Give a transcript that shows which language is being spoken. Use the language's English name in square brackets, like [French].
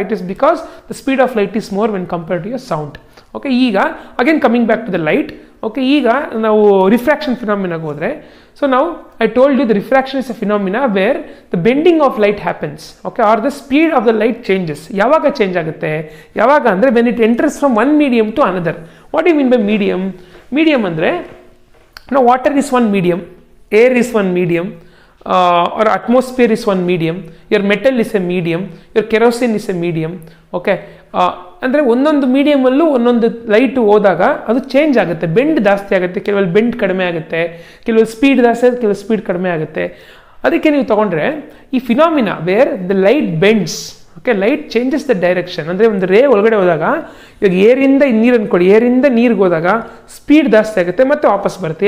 [English] It is because the speed of light is more when compared to your sound. Okay, ಈಗ again coming back to the light. Okay, [Kannada] ಈಗ ನಾವು refraction ಫಿನಾಮಿನಾಗೆ ಹೋದರೆ, [English] So ನಾವು I told you the refraction is a phenomena where the bending of light happens. Okay, are the speed of the light changes. [Kannada] ಯಾವಾಗ change ಆಗುತ್ತೆ? ಯಾವಾಗ ಅಂದರೆ [English] When it enters from one medium to another. What you mean by medium? [Kannada] Medium ಅಂದರೆ ನಾವು [English] Water is one medium, air is one medium, or atmosphere is one medium, your metal is a medium, your kerosene is a medium. [Kannada] Okay, ಅಂದರೆ ಒಂದೊಂದು ಮೀಡಿಯಮಲ್ಲೂ ಒಂದೊಂದು light ಹೋದಾಗ ಅದು change ಆಗುತ್ತೆ, bend ಜಾಸ್ತಿ ಆಗುತ್ತೆ, ಕೆಲವಲ್ಲಿ ಬೆಂಡ್ ಕಡಿಮೆ ಆಗುತ್ತೆ, ಕೆಲವು ಸ್ಪೀಡ್ ಜಾಸ್ತಿ ಆಗುತ್ತೆ, ಕೆಲವು ಸ್ಪೀಡ್ ಕಡಿಮೆ ಆಗುತ್ತೆ. ಅದಕ್ಕೆ ನೀವು ತೊಗೊಂಡ್ರೆ ಈ phenomena [English] Where the light bends. [Kannada] Okay, [English] Light changes the direction. [Kannada] ಅಂದರೆ ಒಂದು ರೇ ಒಳಗಡೆ ಹೋದಾಗ, ಇವಾಗ ಏರಿಂದ ನೀರು ಅಂದ್ಕೊಳ್ಳಿ, ಏರಿಂದ ನೀರಿಗೆ ಹೋದಾಗ ಸ್ಪೀಡ್ ಜಾಸ್ತಿ ಆಗುತ್ತೆ ಮತ್ತು ವಾಪಸ್ ಬರುತ್ತೆ.